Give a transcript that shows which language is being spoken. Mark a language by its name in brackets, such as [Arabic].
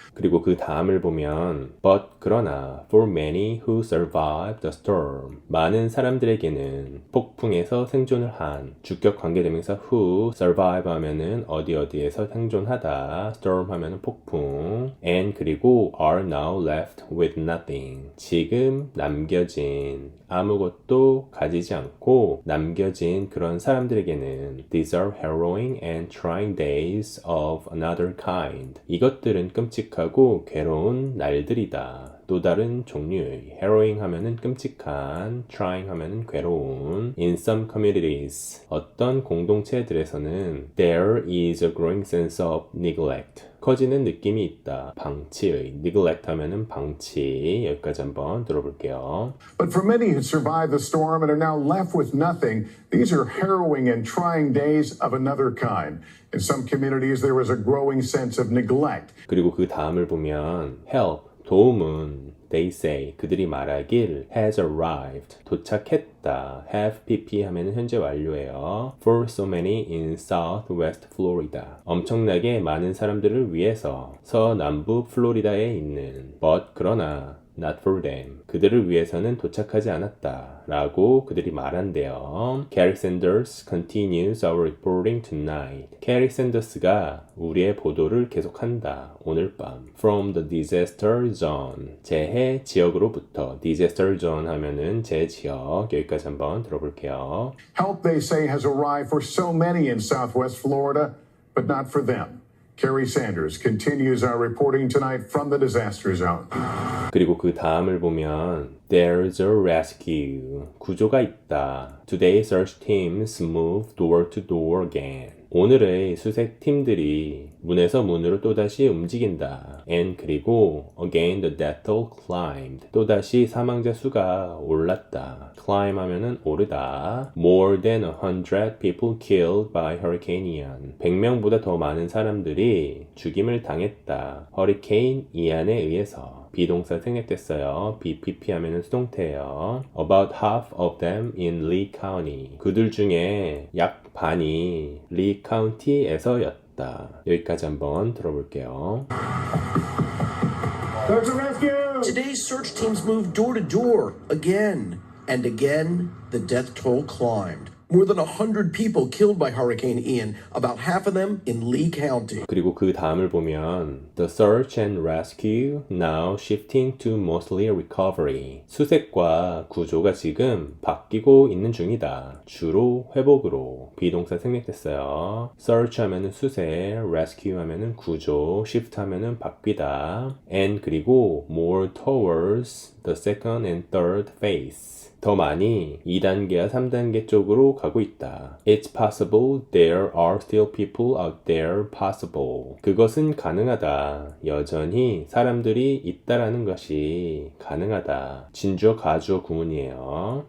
[Korean] 그리고 그 다음을 보면 but 그러나 [English] for many who survived the storm [Korean] 많은 사람들에게는 폭풍에서 생존을 한 주격 관계대명사 who survive 하면은 어디에서 생존하다 storm 하면은 폭풍 and 그리고 [English] are now left with nothing [Korean] 지금 남겨진 아무것도 가지지 않고 남겨진 그런 사람들에게는 [English] these are harrowing and trying days of another kind [Korean] 이것들은 끔찍하고 괴로운 날들이다. 또 다른 종류의 harrowing 하면은 끔찍한, trying 하면은 괴로운. [English] In some communities [Korean] 어떤 공동체들에서는 [English] there is a growing sense of neglect. [Korean] 커지는 느낌이 있다. 방치의 neglect 하면은 방치. 여기까지 한번 들어볼게요. [English] But for many who survived the storm and are now left with nothing, these are harrowing and trying days of another kind. In some communities, there is a growing sense of neglect. [Korean] 그리고 그 다음을 보면 help 도움은 [English] they say [Korean] 그들이 말하길 [English] has arrived [Korean] 도착했다 have pp 하면은 현재 완료예요 [English] for so many in southwest Florida [Korean] 엄청나게 많은 사람들을 위해서 서남부 플로리다에 있는 but 그러나 [English] not for them. [Korean] 그들을 위해서는 도착하지 않았다. 라고 그들이 말한대요. [English] Carrie Sanders continues our reporting tonight. [Korean] 캐리 샌더스가 우리의 보도를 계속한다. 오늘 밤. [English] From the disaster zone. [Korean] 재해 지역으로부터. disaster zone 하면은 재지역. 여기까지 한번 들어볼게요. [English] Help, they say, has arrived for so many in southwest Florida, but not for them. Carrie Sanders continues our reporting tonight from the disaster zone. [Korean] 그리고 그 다음을 보면 [English] There's a rescue. [Korean] 구조가 있다. [English] Today search teams move door to door again. [Korean] 오늘의 수색 팀들이 문에서 문으로 또다시 움직인다. [English] And [Korean] 그리고 [English] again the death toll climbed. [Korean] 또다시 사망자 수가 올랐다. climb 하면은 오르다. [English] More than 100 people killed by Hurricane Ian. [Korean] 100명보다 더 많은 사람들이 죽임을 당했다. 허리케인 이안에 의해서. 비동사 생략됐어요. BPP 하면은 수동태예요. [English] About half of them in Lee County. [Korean] 그들 중에 약 반이 리 카운티에서였다. 여기까지 한번 들어볼게요. [English] There's a rescue! Today's search teams moved door to door again. And again, the death toll climbed. More than 100 people killed by Hurricane Ian, about half of them in Lee County. [Korean] 그리고 그 다음을 보면 [English] The search and rescue now shifting to mostly recovery. [Korean] 수색과 구조가 지금 바뀌고 있는 중이다. 주로 회복으로. 비동사 생략됐어요. search 하면은 수색, rescue 하면은 구조, shift 하면은 바뀌다. [English] And [Korean] 그리고 [English] more towards the second and third phase. [Korean] 더 많이 2단계와 3단계 쪽으로 가고 있다. [English] It's possible there are still people out there possible. [Korean] 그것은 가능하다. 여전히 사람들이 있다라는 것이 가능하다. 진주어 가주어 구문이에요.